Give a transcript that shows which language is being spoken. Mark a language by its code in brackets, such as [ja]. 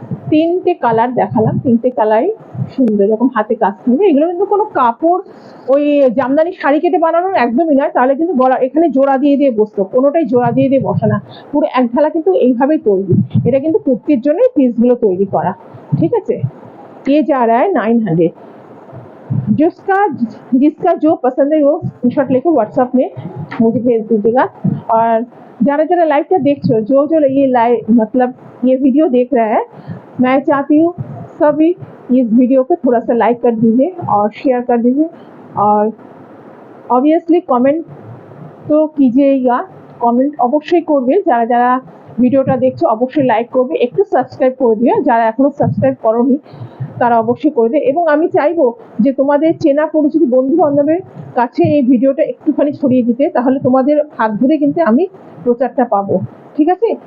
[bn] 3টে কালার দেখালাম, 3টে কালারই সুন্দর, এরকম হাতে কাজ থাকবে। এগুলো কিন্তু কোনো কাপড় ওই জামদানি শাড়ি কেটে বানানোর একদমই নয়, তাহলে কিন্তু গলা এখানে জোড়া দিয়ে দিয়ে বসতো, কোনোটাই জোড়া দিয়ে দিয়ে বসে না, পুরো এক ঢালা কিন্তু এইভাবেই তৈরি। এটা কিন্তু কুর্তির জন্য পিসগুলো তৈরি করা, ঠিক আছে। [hi] ये जा रहा है 900। जिसका जो पसंद है वो स्क्रीनशॉट लेके व्हाट्सएप में मुझे भेज दीजिएगा। और जरा जरा लाइव का देखो, जो ये लाइव मतलब ये वीडियो देख रहा है, मैं चाहती हूँ सभी इस वीडियो को थोड़ा सा लाइक कर दीजिए और शेयर कर दीजिए, और ऑब्वियसली कमेंट तो कीजिएगा, कमेंट [bn] অবশ্যই করবে। যারা যারা ভিডিওটা দেখছো অবশ্যই লাইক করবে, একটু সাবস্ক্রাইব করে দিও, যারা এখনো সাবস্ক্রাইব করোনি তারা অবশ্যই করে দেবে। এবং আমি চাইবো যে তোমাদের চেনা পরিচিত বন্ধু বান্ধবের কাছে এই ভিডিওটা একটুখানি ছড়িয়ে দিতে, তাহলে তোমাদের হাত ধরে কিন্তু আমি প্রচারটা পাবো, ঠিক আছে।